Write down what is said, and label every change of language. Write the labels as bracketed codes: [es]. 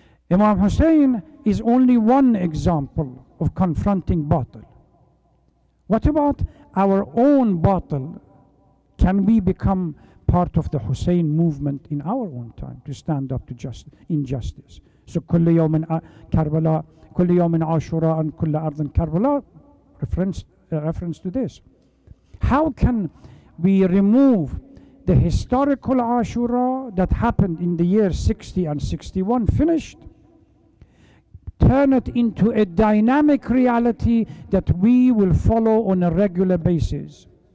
[en] Imam Hussein is only one example of confronting batil. What about our own batil? Can we become part of the Hussein movement in our own time to stand up to injustice? [ar] So كل يوم كربلاء كل يوم عاشوراء and كل أرض كربلاء, [en] reference to this. How can we remove the historical Ashura that happened in the year 60 and 61, finished, turn it into a dynamic reality that we will follow on a regular basis?